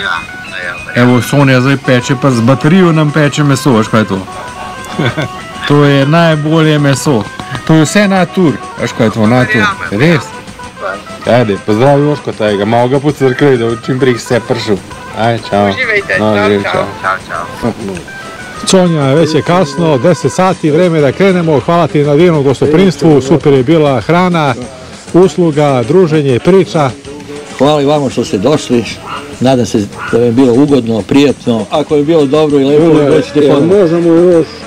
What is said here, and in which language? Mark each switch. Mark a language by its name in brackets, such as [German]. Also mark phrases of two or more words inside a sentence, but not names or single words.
[Slovenian] Evo, Sonja zdaj peče, pa z baterijo nam peče meso, veš kaj je to? To je najbolje meso. To je vse natur, veš kaj je to natur, res? Ajde, pozdravi Joško tajega, malo ga pocrkaj, da čim prej se pršel. Ajde, čao. Uživajte, čao. [Serbian] Sonja, već je kasno, 10 sati, vreme da krenemo, hvala ti na divnom gostoprinstvu, super je bila hrana, usluga, druženje, priča. Hvala i vama što ste došli, nadam se da je bilo ugodno, prijatno, ako je bilo dobro i lepo, doćete ponovno.